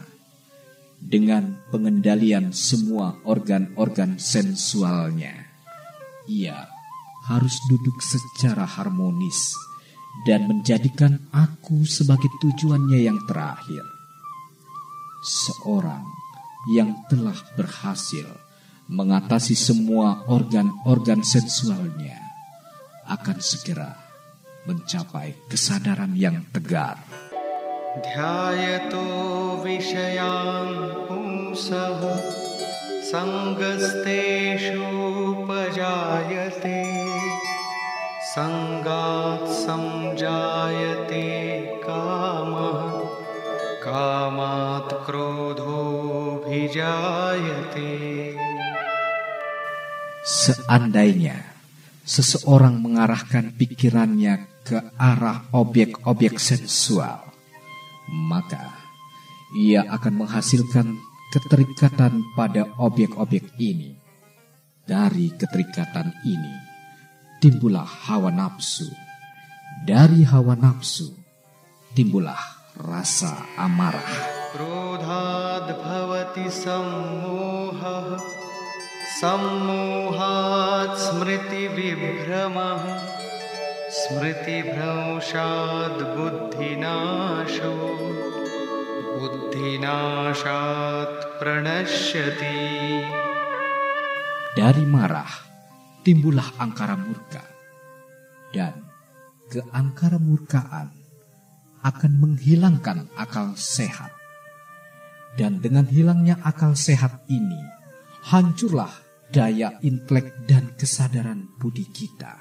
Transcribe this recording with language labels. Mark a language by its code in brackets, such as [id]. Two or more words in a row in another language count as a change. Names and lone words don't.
[id] Dengan pengendalian semua organ-organ sensualnya, ia harus duduk secara harmonis dan menjadikan aku sebagai tujuannya yang terakhir. Seorang yang telah berhasil mengatasi semua organ-organ sensualnya akan segera mencapai kesadaran yang tegar. [sa] ध्यायतो विषयान् पुंसः सङ्गस्तेषु पजायते सङ्गात् सञ्जायते कामः कामात् क्रोधो भिजायते. [id] Seandainya seseorang mengarahkan pikirannya ke arah objek-objek sensual, maka ia akan menghasilkan keterikatan pada objek-objek ini. Dari keterikatan ini timbullah hawa nafsu. Dari hawa nafsu timbullah rasa amarah. [sa] क्रोधाद् भवति सम्मोह सम्मोहात् स्मृतिविभ्रमः स्मृतिभ्रंशात् बुद्धिनाशो बुद्धिनाशात् प्रणश्यति. [id] Dari marah timbullah angkara murka, dan keangkara murkaan akan menghilangkan akal sehat. Dan dengan hilangnya akal sehat ini, hancurlah daya intelek dan kesadaran budi kita.